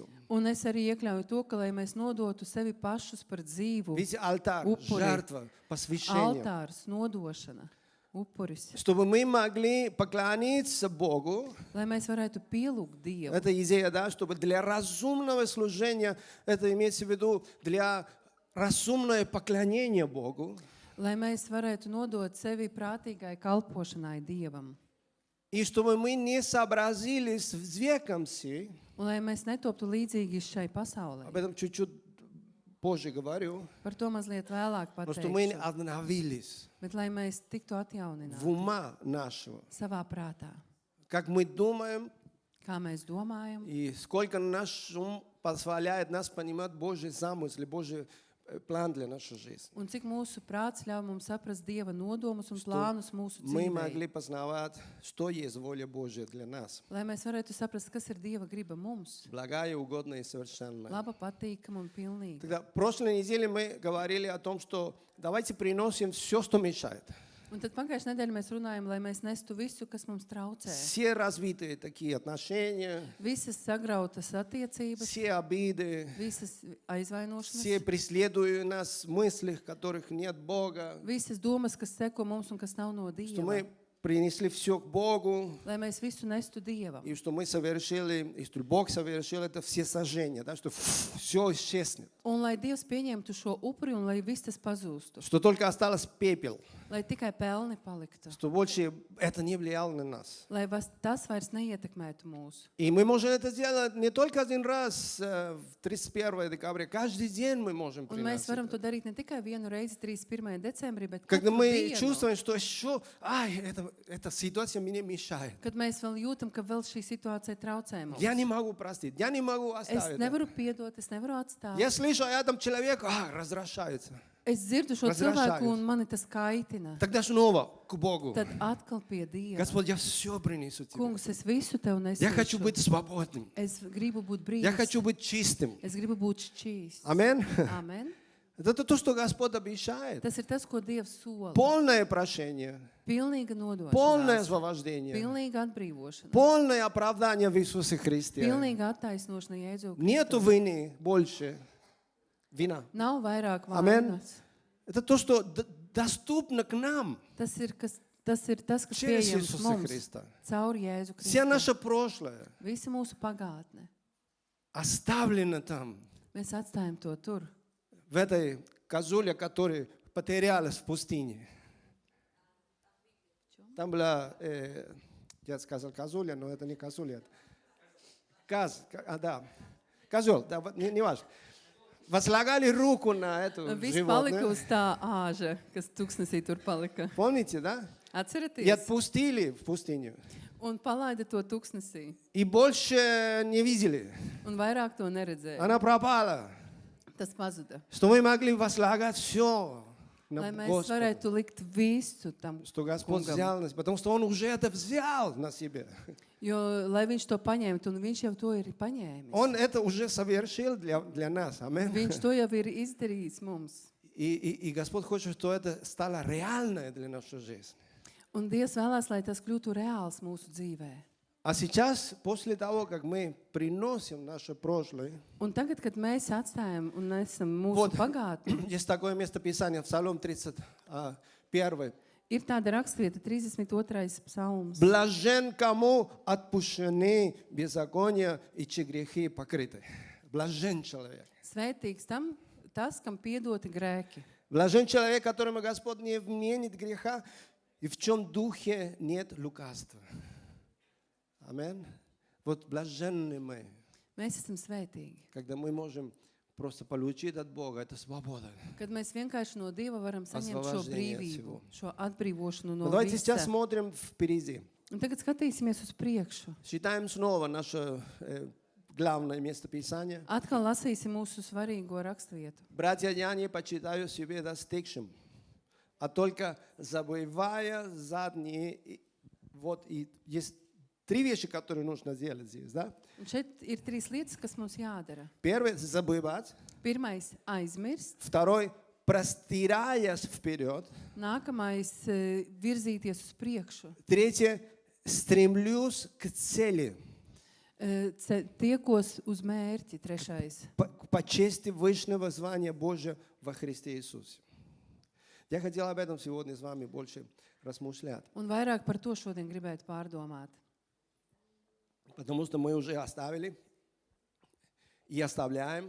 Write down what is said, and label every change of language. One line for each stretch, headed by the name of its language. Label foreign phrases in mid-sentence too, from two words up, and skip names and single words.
Latvian: Un es arī iekļauju to, ka lai mēs nodotu sevi pašus par dzīvu,
Russian: Видите, алтарь, Упори. жертва, посвящение.
Latvian: altārs, nodošana, upuris.
Russian: Чтобы мы могли поклониться Богу.
Latvian: Lai mēs varētu pielūgt Dievu.
Russian: Это идея, да, чтобы для разумного служения, это имеется в виду для разумное поклонение Богу.
Latvian: Lai mēs varētu nodot sevi prātīgai kalpošanai Dievam.
Russian: И чтобы мы не сообразились с веком сей,
Latvian: Un lai mēs netoptu līdzīgi šai pasaulē.
Russian: об этом чуть-чуть позже говорю,
Latvian: Par to mazliet vēlāk
Russian: но что мы
Latvian: pateikšu.
Russian: обновились
Latvian: Bet lai mēs tiktu
Russian: в
Latvian: atjaunināti
Russian: ума нашего,
Latvian: savā prātā.
Russian: как мы думаем
Latvian: Kā mēs domājam,
Russian: и сколько наш ум позволяет нас понимать Божий замысел, Божий план для нашей жизни.
Latvian: un cik mūsu prāts ļauj mums saprast Dieva nodomus un plānus mūsu
Russian: Мы могли
Latvian: dzīvē.
Russian: познавать, что есть воля Божья для нас.
Latvian: Lai mēs varētu saprast, kas ir Dieva griba mums.
Russian: Благая, угодная и совершенная.
Latvian: Laba, patīkama un pilnīga.
Russian: Тогда в прошлой неделе мы говорили о том, что давайте приносим все, что мешает.
Latvian: Un tad pagājušajā nedēļā mēs runājam, lai mēs nestu visu, kas mums traucē.
Russian: Все разбитые такие отношения,
Latvian: Visas sagrautas attiecības,
Russian: все обиды,
Latvian: visas
Russian: все
Latvian: aizvainošanas,
Russian: преследуют нас мысли, в которых нет Бога.
Latvian: visas domas, kas seko mums un kas nav no
Russian: Что
Latvian: Dieva.
Russian: мы принесли все к Богу,
Latvian: Lai mēs visu nestu Dievam.
Russian: и что мы совершили, и что Бог совершил это все сожжения, да, что все исчезнет.
Latvian: Un lai Dievs pieņemtu šo upuri un lai viss tas pazūstu.
Russian: Что только осталось пепел,
Latvian: Lai tikai pelni paliktu.
Russian: что больше это не влияло на нас.
Latvian: Lai tas vairs neietekmētu mūs.
Russian: И мы можем это сделать не только один раз в 31 декабря, каждый день мы можем
Latvian: Un mēs
Russian: приносить.
Latvian: varam to darīt ne tikai vienu reizi 31. decembrī, bet
Russian: Когда
Latvian: katru
Russian: мы
Latvian: dienu.
Russian: чувствуем, что еще, эта ситуация мне мешает.
Latvian: Kad mēs vēl jūtam, ka vēl šī situācija traucē mums.
Russian: Я не могу простить, я не могу
Latvian: Es
Russian: оставить.
Latvian: nevaru piedot, es nevaru atstāt.
Russian: Я слышу рядом человек, разрушается.
Latvian: Es dzirdu šo
Russian: Разрушаюсь.
Latvian: cilvēku un mani tas kaitina.
Russian: Тогда снова к Богу.
Latvian: Tad atkal pie Dieva.
Russian: Господь, я все принесу тебе.
Latvian: Kungs, es visu tev
Russian: Я хочу
Latvian: nesīšu.
Russian: быть свободным.
Latvian: Es gribu būt
Russian: Я
Latvian: brīvs.
Russian: хочу быть чистым.
Latvian: Es gribu būt šķīsts.
Russian: Амин.
Latvian: Amen.
Russian: Это то, что Господь обещает.
Latvian: Tas ir tas, ko Dievs sola.
Russian: Полное прощение,
Latvian: Pilnīga
Russian: полное
Latvian: nodošana.
Russian: освобождение,
Latvian: Pilnīga atbrīvošana.
Russian: полное оправдание в Иисусе Христе.
Latvian: Pilnīga attaisnošana Jēzu
Russian: Нету
Latvian: Kristu.
Russian: вины больше. Вина.
Latvian: Nav vairāk Amen. vainas.
Russian: Это то, что доступно к нам
Latvian: Tas ir tas, kas
Russian: через
Latvian: pieejams
Russian: Иисуса
Latvian: mums
Russian: Христа.
Latvian: caur Jēzu
Russian: Все
Latvian: Kristu.
Russian: наше прошлое
Latvian: Visa mūsu pagātne.
Russian: оставлено там,
Latvian: Mēs atstājam to tur.
Russian: в этой козуле, которая потерялась в пустыне. Там была, я сказал козуля, но это не козуля. Да, козел, да, не важно. Возлагали руку на эту
Latvian: Viss palika
Russian: животное.
Latvian: uz tā āža, kas tuksnesī tur palika.
Russian: Помните, да? И
Latvian: Atcerieties?
Russian: отпустили в пустыню.
Latvian: Un palaida to tuksnesī.
Russian: И больше не видели.
Latvian: Un vairāk to neredzēja.
Russian: Она пропала.
Latvian: Tas pazuda.
Russian: Что мы могли возлагать все на
Latvian: Lai mēs
Russian: Господа.
Latvian: varētu likt visu tam
Russian: Что Господь
Latvian: kungam.
Russian: взял нас, потому что Он уже это взял на себя.
Latvian: Jo, lai viņš to paņemtu, un viņš jau to ir paņēmis.
Russian: Он это уже совершил для нас. Аминь.
Latvian: Viņš to jau ir izdarījis mums.
Russian: И Господь хочет, чтобы это стало реальное для нашей жизни.
Latvian: Un Dievs vēlās, lai tas kļūtu reāls mūsu dzīvē.
Russian: А сейчас, после того, как мы приносим наше прошлое,
Latvian: Un tagad, kad mēs atstājam un esam mūsu
Russian: Вот.
Latvian: pagātni,
Russian: есть такое местописание в Псалом 31.
Latvian: ir tāda rakstvieta, 32. psalms.
Russian: Блажен, кому отпущены беззакония и чьи грехи покрыты. Блажен человек.
Latvian: Svētīgs tas, kam piedoti grēki.
Russian: Блажен человек, которому Господь не вменит греха, и в чем духе нет лукавства. Аминь. Вот блаженны мы,
Latvian: Mēs esam svētīgi.
Russian: когда мы можем просто получить от Бога эту свободу.
Latvian: Kad mēs vienkārši no Dieva varam saņemt šo
Russian: Освобождение от
Latvian: brīvību,
Russian: всего.
Latvian: šo atbrīvošanu
Russian: Но
Latvian: no
Russian: давайте сейчас
Latvian: visa.
Russian: смотрим впереди.
Latvian: Un tagad skatīsimies uz priekšu.
Russian: Читаем снова наше главное местописание.
Latvian: Atkal lasīsim mūsu svarīgo raksturvietu.
Russian: Братья, я не почитаю себе достигшим, а только забывая задние. Вот и есть 3 вещи, которые нужно сделать здесь, да?
Latvian: Un šeit ir 3 lietas, kas mums jādara.
Russian: Первое – забывать.
Latvian: Pirmais – aizmirst.
Russian: Второй – простираясь вперед.
Latvian: Nākamais – virzīties uz priekšu.
Russian: Третье – стремлюсь к цели,
Latvian: Tiekos uz mērķi. Trešais.
Russian: по чести высшего звания Божия во Христе Иисусе. Я хотел об этом сегодня с вами больше размышлять,
Latvian: Un vairāk par to šodien gribētu pārdomāt.
Russian: потому что мы уже оставили и оставляем,